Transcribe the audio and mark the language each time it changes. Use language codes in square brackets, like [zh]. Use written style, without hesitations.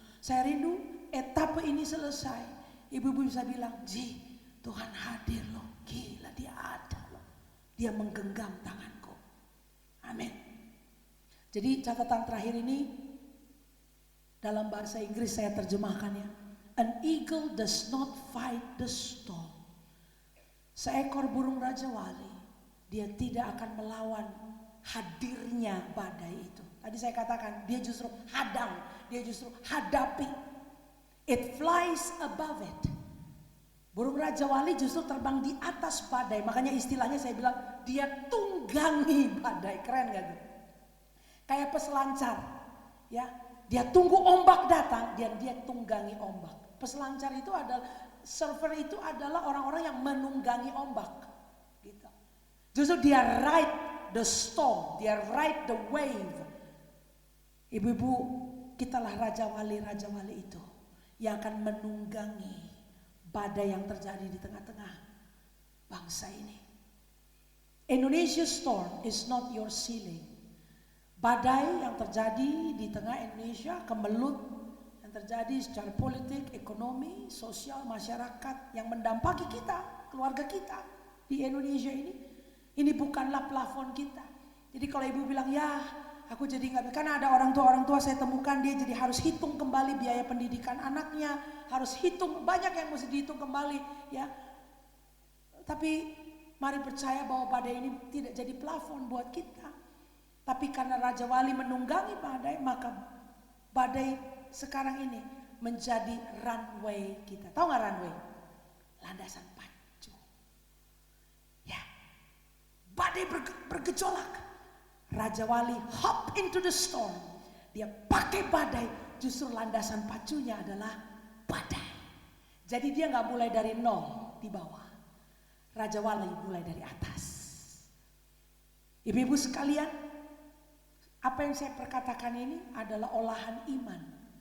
[id] Saya rindu etape ini selesai. Ibu-ibu bisa bilang, Ji, Tuhan hadir loh. Gila dia ada loh. Dia menggenggam tanganku. Amin. Jadi catatan terakhir ini dalam bahasa Inggris saya terjemahkannya. [en] An eagle does not fight the storm. [id] Seekor burung raja wali, dia tidak akan melawan hadirnya badai itu. Tadi saya katakan dia justru hadang, dia justru hadapi. [en] It flies above it. [id] Burung raja wali justru terbang di atas badai. Makanya istilahnya saya bilang dia tunggangi badai. Keren gak tuh? Kayak peselancar, ya. Dia tunggu ombak datang dan dia tunggangi ombak. Peselancar itu adalah surfer, itu adalah orang-orang yang menunggangi ombak, gitu. Justru dia [en] ride the storm, [id] dia [en] ride the wave. [id] Ibu-ibu, kitalah raja wali itu yang akan menunggangi badai yang terjadi di tengah-tengah bangsa ini. [en] Indonesia storm is not your ceiling. [id] Badai yang terjadi di tengah Indonesia, kemelut yang terjadi secara politik, ekonomi, sosial, masyarakat yang mendampaki kita, keluarga kita di Indonesia ini bukanlah plafon kita. Jadi kalau ibu bilang ya aku jadi nggak, karena ada orang tua saya temukan dia jadi harus hitung kembali biaya pendidikan anaknya, harus hitung banyak yang mesti dihitung kembali ya. Tapi mari percaya bahwa badai ini tidak jadi plafon buat kita. Tapi karena Raja Wali menunggangi badai, maka badai sekarang ini menjadi runway kita. Tahu nggak runway? Landasan pacu. Ya, badai bergejolak. [en] Raja Wali hop into the storm. [id] Dia pakai badai, justru landasan pacunya adalah badai. Jadi dia nggak mulai dari nol di bawah. Raja Wali mulai dari atas. Ibu-ibu sekalian, apa yang saya perkatakan ini adalah olahan iman.